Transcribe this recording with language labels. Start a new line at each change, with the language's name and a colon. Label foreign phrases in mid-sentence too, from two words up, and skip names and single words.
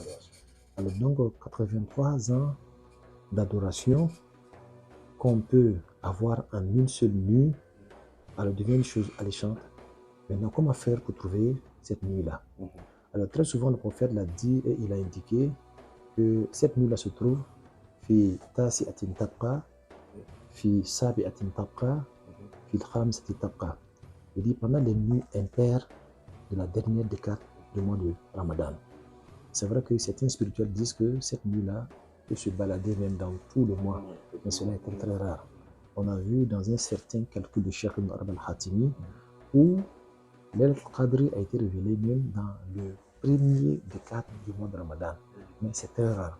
French: Alors donc, 83 ans d'adoration qu'on peut avoir en une seule nuit, alors devient une chose alléchante. Maintenant, comment faire pour trouver cette nuit-là? Alors très souvent, le prophète l'a dit et il a indiqué que cette nuit-là se trouve
Arabic: في تاسعة تبقى في سابعة تبقى في خامسة تبقى.
French: Il dit pendant les nuits impaires de la dernière décade du mois de Ramadan. C'est vrai que certains spirituels disent que cette nuit-là peut se balader même dans tout le mois, mais cela est très rare. On a vu dans un certain calcul de Cheikh Ibn Arabi al-Hatimi où Laylat al-Qadr a été révélé même dans le premier décade du mois de Ramadan, mais c'est très rare.